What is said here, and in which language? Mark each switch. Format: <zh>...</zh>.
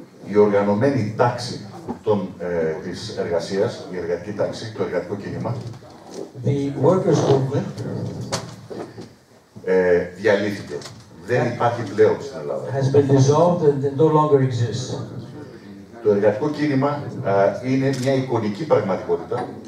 <el>Η οργανωμένη τάξη της εργασίας, η εργατική τάξη, το εργατικό κίνημα,</el> <en>The workers' movement</en> <el>διαλύθηκε. Δεν υπάρχει πλέον στην Ελλάδα.</el> <en>has been dissolved and no longer exists.</en> <el>Το εργατικό κίνημα είναι μια εικονική πραγματικότητα.</el>